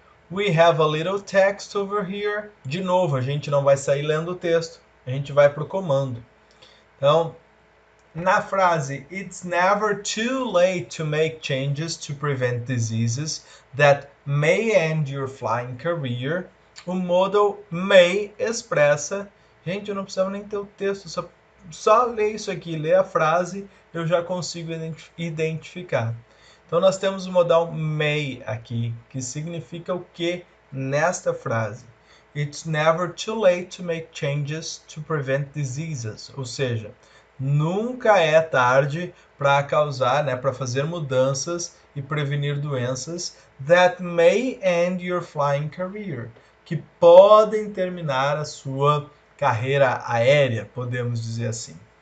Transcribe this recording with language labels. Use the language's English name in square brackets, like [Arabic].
[English] We have a little text over here. [Portuguese] De novo, a gente não vai sair lendo o texto, a gente vai para o comando. Então, na frase [English] It's never too late to make changes to prevent diseases that may end your flying career, [Portuguese] o modal may expressa. Gente, eu não precisava nem ter o texto, só ler isso aqui, ler a frase, eu já consigo identificar. Então nós temos o modal may aqui, que significa o que nesta frase? [English] It's never too late to make changes to prevent diseases, [Portuguese] ou seja, nunca é tarde para causar, né, para fazer mudanças e prevenir doenças [English] that may end your flying career, [Portuguese] que podem terminar a sua carreira aérea, podemos dizer assim.